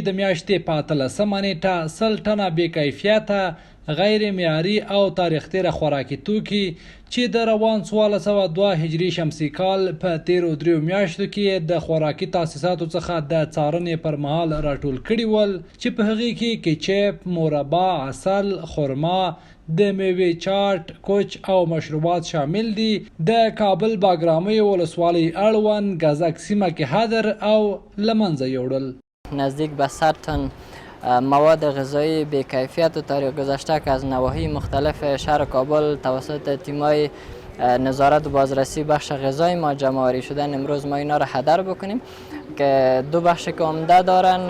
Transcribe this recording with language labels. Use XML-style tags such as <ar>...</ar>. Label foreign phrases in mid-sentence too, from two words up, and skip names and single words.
<ps>د میاشتې په 18 نیټه سل ټنه بې کیفیته غیر معیاري او تاریخ تیره خوراکي توکي چې د روان 1402 هجري شمسي کال په تیرو دریو میاشتو کې د خوراکي تاسیساتو څخه د څارنې پر مهال راټول کړي ول چې په هغې کې کیچپ، مربا، عسل، خرما، د میوې چاټ، کوچ او مشروبات شامل دي. د کابل باګرامۍ ولسوالۍ اړوند ګزک سیمه کې هدر او له منځه یوړل.</ps> <fa>نزدیک به 100 تن مواد غذایی به کیفیت و تاریخ گذشته که از نواحی مختلف شهر کابل توسط تیمای نظارت و بازرسی بخش غذای ما جمع آوری شدن. امروز ما اینا را هدر بکنیم که دو بخش که عمده دارن.</fa>